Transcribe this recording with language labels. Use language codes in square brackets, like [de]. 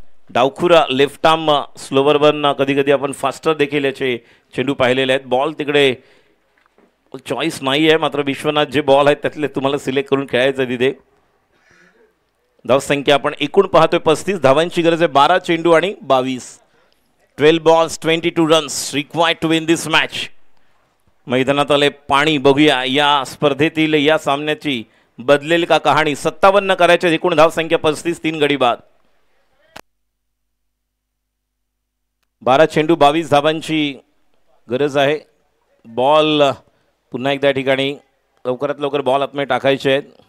[mr] डावखुरा left arm slower one, कधी कधी आपण फास्टर देखील याचे चेंडू पाहिलेले आहेत. बॉल तिकडे चॉईस नाही आहे, मात्र विश्वनाथ जे बॉल आहेत त्यातले तुम्हाला सिलेक्ट करून खेळायचं तिथे. धावसंख्या आपण एकूण पाहतोय 35, धावांची गरज आहे 12 चेंडू आणि 22. [en] 12 balls 22 runs required to win this match. [mr] मैदानात आले पाणी. बघूया या स्पर्धेतील या सामन्याची बदलेल का कहाणी. 57 करायचे, एकूण धावसंख्या 35, 3 गडी बाद. 12 चेंडू 22 धावांची गरज आहे. बॉल पुन्हा एकदा ठिकाणी लवकरात लवकर बॉल आतमध्ये टाकायचे आहेत.